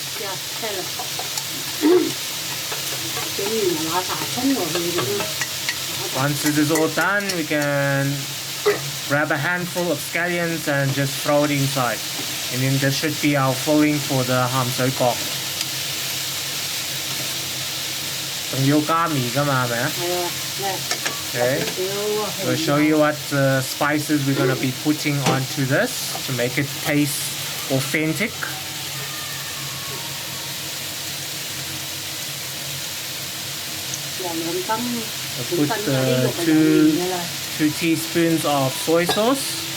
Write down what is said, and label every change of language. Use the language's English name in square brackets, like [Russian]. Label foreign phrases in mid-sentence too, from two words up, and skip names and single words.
[English] Once it is all done, we can grab a handful of scallions and just throw it inside. And then this should be our filling for the Ham Sui Gok. [Cantonese] 仲要加味㗎嘛，係咪啊？ [English] Okay, we'll show you what spices we're going to be putting onto this to make it taste authentic. We'll put two teaspoons of soy sauce.